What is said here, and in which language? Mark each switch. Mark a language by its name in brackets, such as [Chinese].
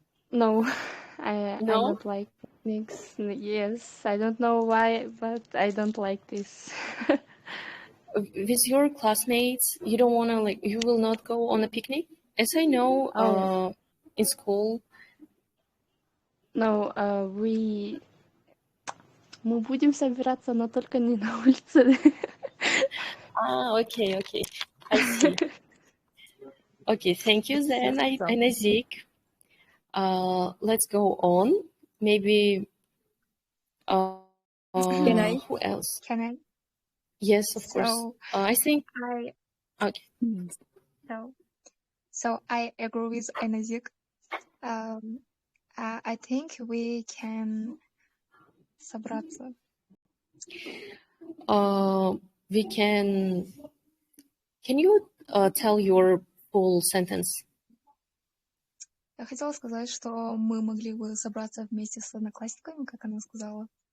[English] No, I don't like picnics. Yes, I don't know why, but I don't like this. With your classmates, you don't want to you will not go on a picnic? As I know, in school. [Russian] No, мы будем собираться, но только не на улице. [English] Okay. I see. Okay, thank you then, Aynazik. Let's go on. Maybe Can I? Who else? Can I? Yes, of course. I think okay. So I agree with Aynazik. I think we can [Russian] собраться. [English] We can. Can you tell your full sentence? [Russian] Я хотела сказать, что мы могли бы собраться вместе с одноклассниками, как она сказала.